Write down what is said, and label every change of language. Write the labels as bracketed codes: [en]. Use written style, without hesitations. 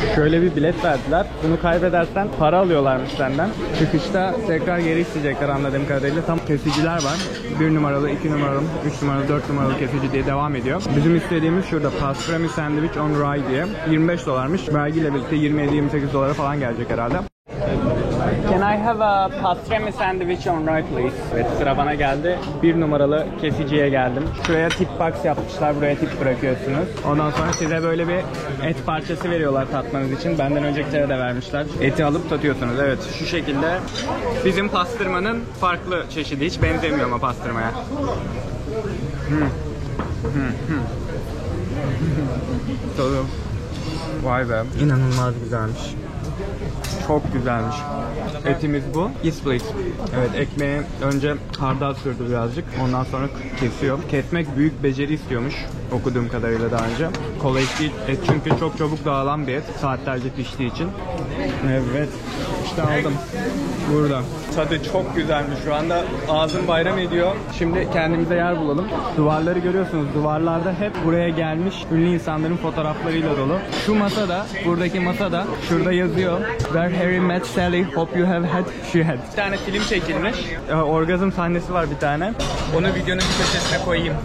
[tr] Şöyle bir bilet verdiler. Bunu kaybedersen para alıyorlarmış senden. Çıkışta tekrar geri isteyecekler anladığım kadarıyla. Tam kesiciler var. 1 numaralı, 2 numaralı, 3 numaralı, 4 numaralı kesici diye devam ediyor. Bizim istediğimiz şurada pastrami sandwich on rye diye. 25 dolarmış. Vergiyle birlikte 27-28 dolara falan gelecek herhalde. [en] Can I have a pastrami sandwich on rye please? [tr] Evet, sıra bana geldi. 1 numaralı kesiciye geldim. Şuraya tip box yapmışlar. Buraya tip bırakıyorsunuz. Ondan sonra size böyle bir et parçası veriyorlar tatmanız için. Benden öncekilere de vermişler. Eti alıp tatıyorsunuz. Evet, şu şekilde. Bizim pastırmanın farklı çeşidi. Hiç benzemiyor ama pastırmaya. Tadı. Vay be. İnanılmaz güzelmiş. Çok güzelmiş. Etimiz bu. Yes please. Evet, ekmeğe önce hardal sürdü birazcık. Ondan sonra kesiyor. Kesmek büyük beceri istiyormuş. Okuduğum kadarıyla daha önce. Kolay değil. Et çünkü çok çabuk dağılan bir et. Saatlerce piştiği için. Evet. İşte aldım. Burada. Tadı çok güzelmiş. Şu anda ağzım bayram ediyor. Şimdi kendimize yer bulalım. Duvarları görüyorsunuz. Duvarlarda hep buraya gelmiş ünlü insanların fotoğraflarıyla dolu. Şu masada, buradaki masada şurada yazıyor. [en] Where Harry met Sally, hope you have had, she had. [tr] Bir tane film çekilmiş. Orgazm sahnesi var bir tane. Onu videonun bir köşesine koyayım.